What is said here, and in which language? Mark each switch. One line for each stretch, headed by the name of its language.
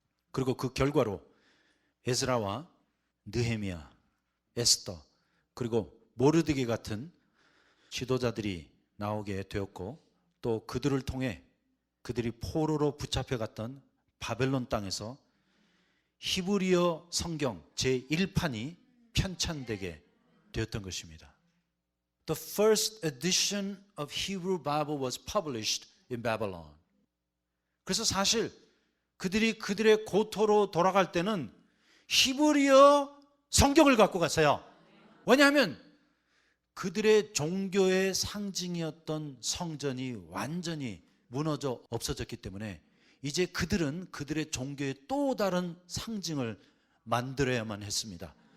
Korean: 그리고 그 결과로 에스라와 느헤미야, 에스더, 그리고 모르드게 같은 지도자들이 나오게 되었고, 또 그들을 통해 그들이 포로로 붙잡혀갔던 바벨론 땅에서 히브리어 성경 제1판이 편찬되게 되었던 것입니다.
English: The first edition of Hebrew Bible was published in Babylon.
Korean: 그래서 사실 그들이 그들의 고토로 돌아갈 때는 히브리어 성경을 갖고 갔어요. 왜냐하면 그들의 종교의 상징이었던 성전이 완전히 무너져 없어졌기 때문에 이제 그들은 그들의 종교의 또 다른 상징을 만들어야만 했습니다.